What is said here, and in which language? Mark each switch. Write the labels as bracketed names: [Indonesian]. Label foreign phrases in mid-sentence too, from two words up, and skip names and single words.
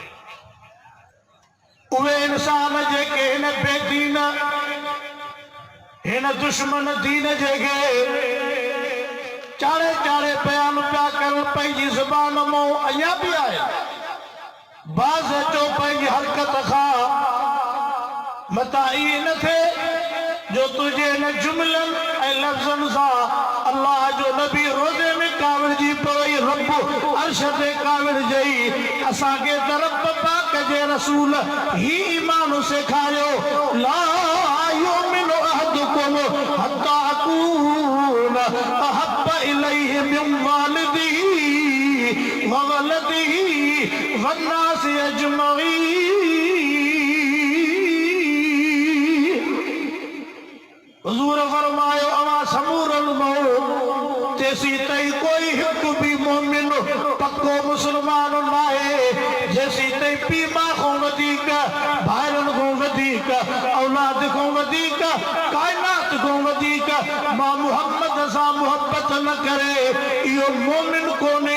[Sindhi] उहे इंसान जेके हिन बेदीन हिन दुश्मन दीन जेके चाड़े चाड़े बयान पिया कनि पंहिंजी ज़ुबान मां अञा बि आहे बाज़ अचो पंहिंजी हरकत खां मता इहे न थिए जो तुंहिंजे हिन जुमलनि ऐं लफ़्ज़नि सां अल्लाह जो नबी रोज़े में काविड़जी पई रब अर्श ते काविड़जई। असांखे त रब पाक जे रसूल ही ईमान सेखारियो [Arabic] لا يؤمن أحدكم حتى أكون أحب إليه من والده وولده والناس أجمعين. [Sindhi] हुजूर फरमायो अवां समूरल महो तेसी तई कोई हिकु भी मोमिन पक्को मुसलमान न आहे जेसी तई पीउ माउ खां वधीक भाइरनि खां वधीक औलाद खां वधीक काइनात खां वधीक मां मुहम्मद सां मुहब्बत न करे इहो मोमिन कोन्हे।